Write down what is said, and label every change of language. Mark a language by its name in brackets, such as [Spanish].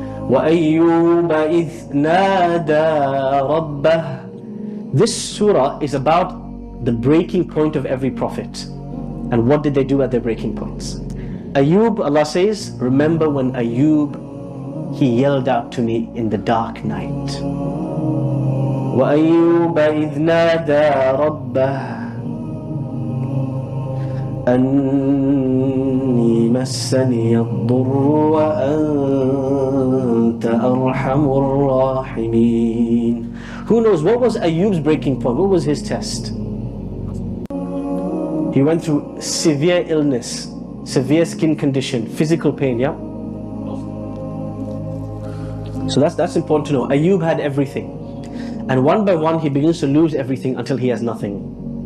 [Arabic] وَأَيُّوبَ إِذْ نَادَى رَبَّهُ. [English] This surah is about the breaking point of every prophet. And what did they do at their breaking points? Ayub, Allah says, remember when Ayub, he yelled out to me in the dark night. [Arabic] وَأَيُّوبَ إِذْ نَادَى رَبَّهُ أني مسني الضر وأنت أرحم الراحمين. [English] Who knows, what was Ayub's breaking point? What was his test? He went through severe illness, severe skin condition, physical pain, yeah? So that's important to know. Ayub had everything. And one by one he begins to lose everything until he has nothing.